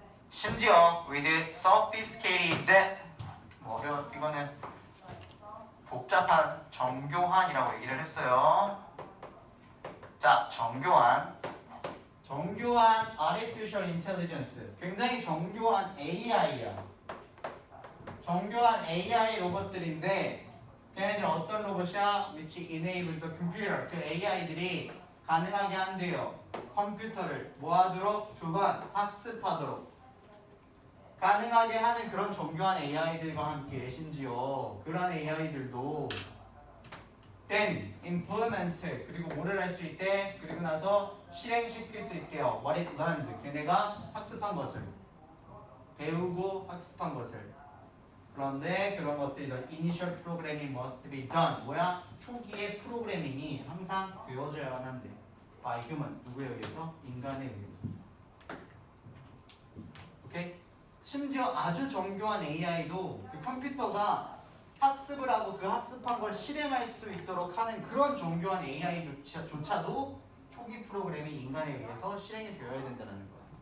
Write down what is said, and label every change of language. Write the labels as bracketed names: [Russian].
[Korean] 심지어 [English] with sophisticated, [Korean] 이거는 복잡한 정교한이라고 얘기를 했어요. 자, 정교한 artificial intelligence, 굉장히 정교한 AI야. 정교한 AI 로봇들인데 걔네들 어떤 로봇이야? [English] which enables the computer, [Korean] 그 AI들이 가능하게 한대요. 컴퓨터를 뭐하도록? 조반, 학습하도록 가능하게 하는 그런 정교한 AI들과 함께 심지어 그러한 AI들도 [English] then implement, [Korean] 그리고 뭐를 할 수 있대? 그리고 나서 실행시킬 수 있게요. [English] what it learns, [Korean] 걔네가 학습한 것을, 배우고 학습한 것을. 그런데 그런 것들이 [English] the initial programming must be done, 뭐야? [Korean] 초기의 프로그래밍이 항상 되어져야만 한대. [English] by human, [Korean] 누구에 의해서? 인간에 의해서. 오케이? 심지어 아주 정교한 AI도 그 컴퓨터가 학습을 하고 그 학습한 걸 실행할 수 있도록 하는 그런 정교한 AI조차도 초기 프로그램이 인간에 의해서 실행이 되어야 된다는 거야.